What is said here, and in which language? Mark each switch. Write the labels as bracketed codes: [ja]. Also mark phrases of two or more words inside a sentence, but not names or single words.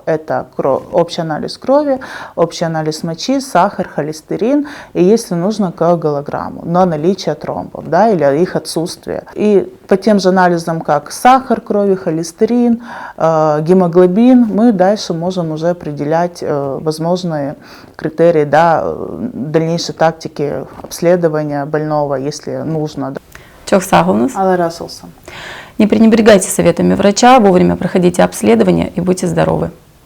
[ru] Это общий анализ крови, общий анализ мочи, сахар, холестерин, и если нужно, коагулограмму на наличие тромбов, да, или их отсутствие. И по тем же анализам, как сахар крови, холестерин, гемоглобин, мы дальше можем уже определять возможные критерии, да, дальнейшей тактики обследования больного, если нужно. [crh] Çok sağ olunuz. Allah razı olsun. [ru] Не пренебрегайте советами врача, вовремя проходите обследование и будьте здоровы.